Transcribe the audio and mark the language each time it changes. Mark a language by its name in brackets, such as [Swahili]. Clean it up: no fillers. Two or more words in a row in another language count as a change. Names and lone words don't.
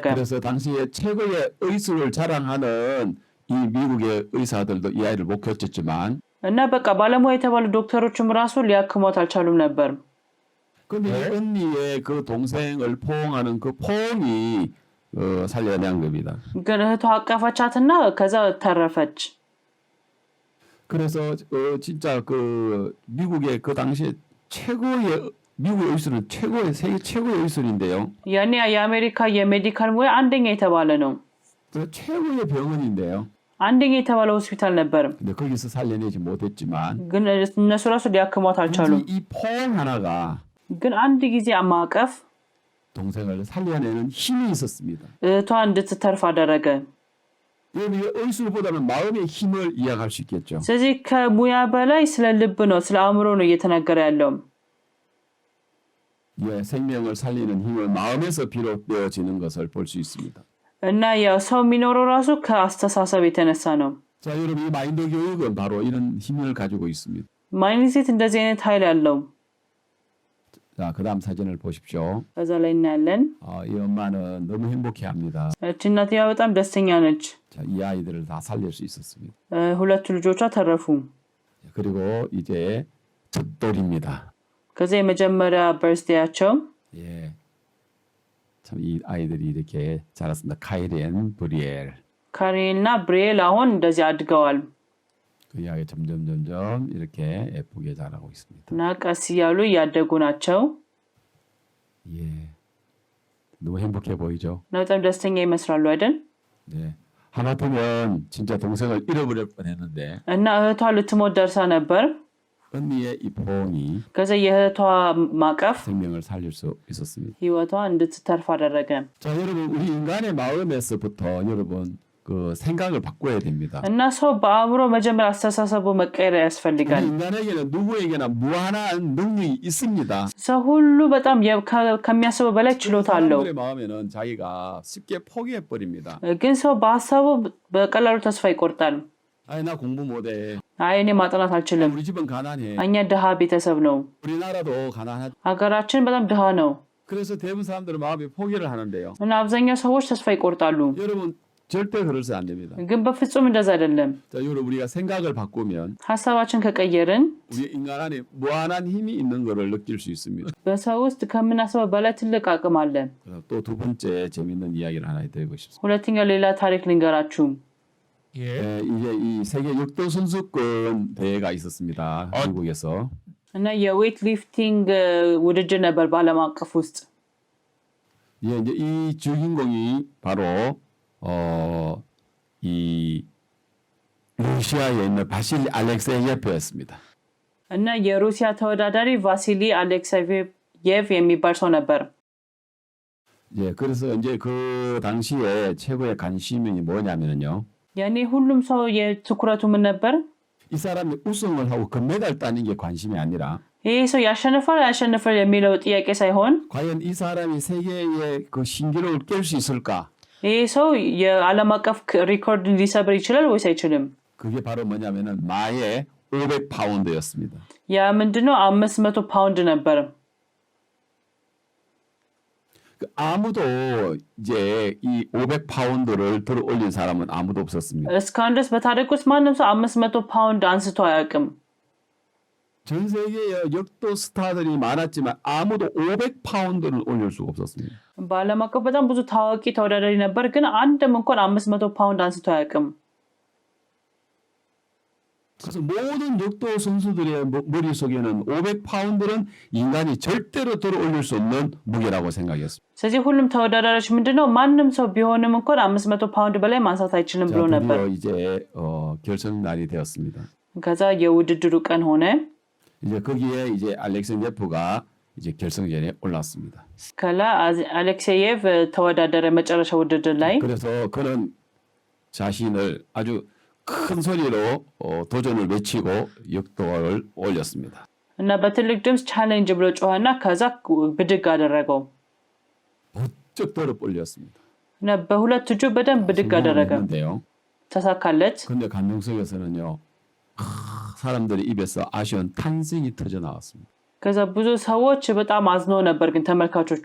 [Korean] 그래서 당시에 최고의 의술을 자랑하는 이 미국의 의사들도 이 아이를 못 고쳤지만 [Amharic] እና በቃ ባለሙያ የተባሉ ዶክተሮችም ራሱ ሊያክሟት 아ልቻሉም ነበር። [Korean] 근데 이 언니의 그 동생을 포옹하는 그 포옹이 살려낸 겁니다. [Amharic] ግን እህቷ አቀፈቻትና ከዛ ተረፈች። [Korean] 그래서 진짜 그 미국의 그 당시에 최고의 미국의 의술은 최고의 세계 최고의 의술인데요. [Amharic] ያኔ የአሜሪካ የሜዲካል ሙያ አንደኛ የተባለ ነው። [Korean] 그 최고의 병원인데요. [Amharic] አንደኛ የተባለ ሆስፒታል ነበር። [Korean] 근데 거기서 살려내지 못했지만 [Amharic] ግን እነሱ ራሱ ሊያክሟት አልቻሉም። [Korean] 이 포옹 하나가 [Amharic] ግን አንድ ጊዜ ማቀፍ [Korean] 동생을 살려내는 힘이 있었습니다. [Amharic] እህቷ እንድትተርፍ አደረገ። [Korean] 여러분 의술보다는 마음의 힘을 이야기할 수 있겠죠. [Amharic] ስለዚህ ከሙያ በላይ ስለ ልብ ነው፣ ስለ አእምሮ ነው እየተነገረ ያለው። [Korean] 예, 생명을 살리는 힘을 마음에서 비롯되어지는 것을 볼 수 있습니다. [Amharic] እና ያው ሰው የሚኖረው ራሱ ከአስተሳሰብ የተነሳ ነው። [Korean] 자, 여러분 이 마인드 교육은 바로 이런 힘을 가지고 있습니다. [Amharic] ማይንድሴት እንደዚህ አይነት ኃይል ያለው። [Korean] 자, 그다음 사진을 보십시오. [Amharic] ከዛ ላይ እናያለን። [Korean] 이 엄마는 너무 행복해합니다. [Amharic] እቺ እናትየዋ በጣም ደስተኛ ነች። [Korean] 자, 이 아이들을 다 살릴 수 있었습니다. [Amharic] ሁለቱ ልጆቿ ተረፉ። [Korean] 그리고 이제 젖돌입니다. [Amharic] ከዛ የመጀመሪያ በርዝዴያቸው [Korean] 예, 참 이 아이들이 이렇게 자랐습니다. 카이렌, 브리엘. [Amharic] ካሬንና ብሪኤል አሁን እንደዚህ አድገዋል [Korean] 그 이야기 점점 이렇게 예쁘게 자라고 있습니다. [Amharic] እና ቀስ እያሉ እያደጉ ናቸው። [Korean] 예, 너무 행복해 보이죠? [Amharic] እና በጣም ደስተኛ ይመስላሉ አይደል? [Korean] 네, 하마터면 진짜 동생을 잃어버릴 뻔했는데 [Amharic] እና እህቷ ልትሞት ደርሳ ነበር። [Korean] 언니의 이 포옹이 [Amharic] ከዛ የእህቷ ማቀፍ [Korean] 생명을 살릴 수 있었습니다. [Amharic] ህይወቷ እንድትተርፍ አደረገ። [Korean] 자, 여러분 우리 인간의 마음에서부터 여러분 그 생각을 바꿔야 됩니다. [Amharic] እና ሰው በአእምሮ መጀመሪያ አስተሳሰቡ መቀየር [Korean] 우리 [Amharic] ያስፈልጋል። [Korean] 인간에게는 누구에게나 무한한 능력이 있습니다. [Amharic] ሰው ሁሉ በጣም ከሚያስበው በላይ ችሎታ አለው። [Korean] 사람들의 마음에는 자기가 쉽게 포기해 버립니다. [Amharic] ግን ሰው በሀሳቡ በቀላሉ ተስፋ ይቆርጣል። [Korean] 아이 나 공부 못해. [Amharic] አይ እኔ ማጥናት አልችልም፣ [Korean] 우리 집은 가난해. [Amharic] እኛ ድሃ ቤተሰብ ነው፣ [Korean] 우리나라도 가난하죠. [Amharic] ሀገራችን በጣም ድሃ ነው። [Korean] 그래서 대부분 사람들은 마음에 포기를 하는데요. [Amharic] እና አብዛኛው ሰዎች ተስፋ ይቆርጣሉ። [Korean] 여러분 절대 그러면 안 됩니다. [Amharic] ግን በፍጹም እንደዛ አይደለም። [Korean] 자, 여러분 우리가 생각을 바꾸면 [Amharic] ሀሳባችን ከቀየርን [Korean] 우리 인간 안에 무한한 힘이 있는 것을 느낄 수 있습니다. [Amharic] በሰው ውስጥ ከምናስበው በላይ ትልቅ አቅም አለ። [Korean] 또 두 번째 재밌는 이야기를 하나 드리고 싶습니다. [Amharic] ሁለተኛው ሌላ ታሪክ ልንገራችሁ። [Korean] 이제 이 세계 역도 선수권 대회가 있었습니다. 미국에서. [Amharic] እና [English] weight lifting [Amharic] ውድድር ነበር በዓለም አቀፍ ውስጥ። [Korean] 예, 이제 이 주인공이 바로 이 러시아에 있는 바실리 알렉세예프였습니다. [Amharic] እና የሩሲያ ተወዳዳሪ ቫሲሊ አሌክሴየቭ የሚባል ሰው ነበር። [Korean] 예, 그래서 이제 그 당시에 최고의 관심이 뭐냐면요. [Amharic] ያኔ ሁሉም ሰው የትኩረቱ ምን ነበር? [Korean] 이 사람이 우승을 하고 금메달 따는 게 관심이 아니라 [Amharic] ይህ ሰው ያሸንፋል አያሸንፋል የሚለው ጥያቄ ሳይሆን [Korean] 과연 이 사람이 세계의 그 신기록을 깰 수 있을까? [Amharic] ይህ ሰው የዓለም አቀፍ ሪኮርድ ሊሰብር ይችላል ወይስ አይችልም? [Korean] 그게 바로 뭐냐면은 마의 500파운드였습니다. [Amharic] ያ ምንድነው? 500 ፓውንድ ነበር። [Korean] 아무도 이제 이 500파운드를 들어 올린 사람은 아무도 없었습니다. [Amharic] እስካሁን ድረስ በታሪክ ውስጥ ማንም ሰው 500 ፓውንድ አንስቶ አያውቅም። [Korean] 전 세계에 역도 스타들이 많았지만 아무도 500파운드를 올릴 수가 없었습니다. [Amharic] በዓለም አቀፍ በጣም ብዙ ታዋቂ ተወዳዳሪ ነበር፣ ግን አንድም እንኳን 500 ፓውንድ አንስቶ አያውቅም። [Korean] 그래서 모든 역도 선수들의 머릿속에는 500파운드는 인간이 절대로 들어 올릴 수 없는 무게라고 생각했습니다. [Amharic] ስለዚህ ሁሉም ተወዳዳሪዎች ምንድነው ማንም ሰው ቢሆንም እንኳን 500 ፓውንድ በላይ ማንሳት አይችልም ብሎ ነበር። [Korean] 드디어 이제 결승 날이 되었습니다. [Amharic] ከዛ የውድድሩ ቀን ሆነ። [Korean] 이제 거기에 이제 알렉산제프가 이제 결승전에 올랐습니다. [Amharic] ከላ አሌክሴየቭ ተወዳደረ መጨረሻ ውድድር ላይ። [Korean] 그래서 그는 자신을 아주 큰 소리로 도전을 외치고 역도를 올렸습니다. [Amharic] እና በትልቅ ድምፅ ቻሌንጅ ብሎ ጮኸና ከዛ ብድግ አደረገው። [Korean] 번쩍 들어 올렸습니다. [Amharic] እና በሁለት እጁ በደንብ ብድግ አደረገ። ተሳካለት። [Korean] 근데 감동 속에서는요. 사람들의 입에서 아쉬운 탄성이 터져 나왔습니다. [Amharic] ከዛ ብዙ ሰዎች በጣም አዝኖ ነበር ግን ተመልካቾቹ።